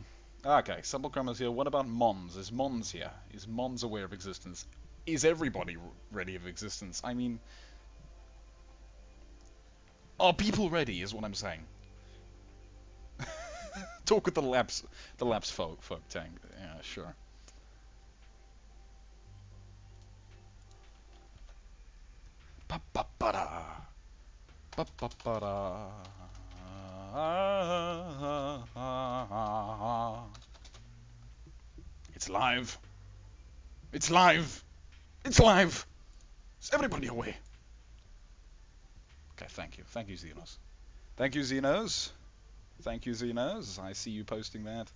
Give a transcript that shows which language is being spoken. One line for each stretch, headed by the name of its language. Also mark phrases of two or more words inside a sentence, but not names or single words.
English: Okay, Sublecrum here. What about Mons? Is Mons here? Is Mons aware of existence? Is everybody ready of existence? I mean... Are people ready, is what I'm saying. Talk with the labs folk tank. Yeah, sure. Pa-pa-pa-da. Pa-pa-pa-da. It's live. It's live. It's live. Is everybody aware? Okay, thank you. Thank you, Xenos. Thank you, Xenos. Thank you, Xenos. I see you posting that.